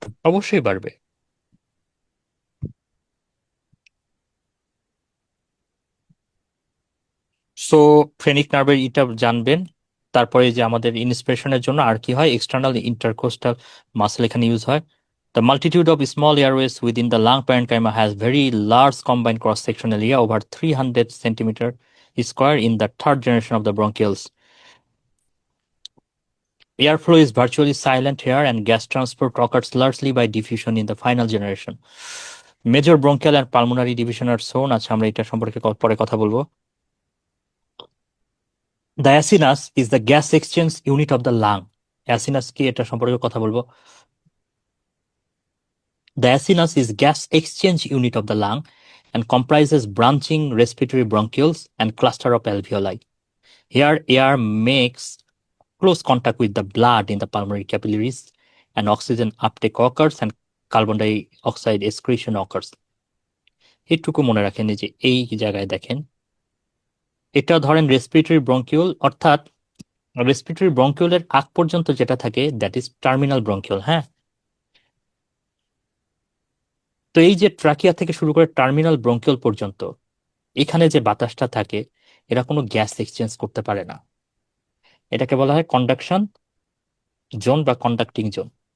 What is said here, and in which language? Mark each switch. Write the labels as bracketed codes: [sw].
[bn] অবশ্যই বাড়বে। So phrenic নার্ভের এটা জানবেন। তারপরে যে আমাদের ইন্সপিরেশনের জন্য আর কি হয়, এক্সটার্নাল ইন্টারকোস্টাল মাসল এখানে ইউজ হয়। [en] The multitude of small airways within the lung parenchyma has very large combined cross-sectional area over 300 centimeter square in the third generation of the bronchioles. Airflow is virtually silent here and gas transport occurs largely by diffusion in the final generation. Major bronchial and pulmonary division are shown. [bn] আচ্ছা, আমরা এটা সম্পর্কে পরে কথা বলবো। [en] The acinus is the gas exchange unit of the lung. [bn] Acinus কি, এটা সম্পর্কে কথা বলবো। [en] The acinus is gas exchange unit of the lung and comprises branching respiratory bronchioles and cluster of alveoli. Here, air makes close contact with the blood in the pulmonary capillaries and oxygen uptake occurs and carbon dioxide excretion occurs. [bn] এটুকু মনে রাখেন যে এই জায়গায় দেখেন, এটা ধরেন respiratory bronchiole, অর্থাৎ রেসপিরেটরি ব্রঙ্কিউলের আগ পর্যন্ত যেটা থাকে [en] That is terminal bronchiole. [bn] হ্যাঁ, তো এই যে ট্রাকিয়া থেকে শুরু করে টার্মিনাল ব্রঙ্কিউল পর্যন্ত এখানে যে বাতাসটা থাকে, এরা কোনো গ্যাস এক্সচেঞ্জ করতে পারে না। এটাকে বলা হয় কন্ডাকশন জোন বা কন্ডাক্টিং জোন।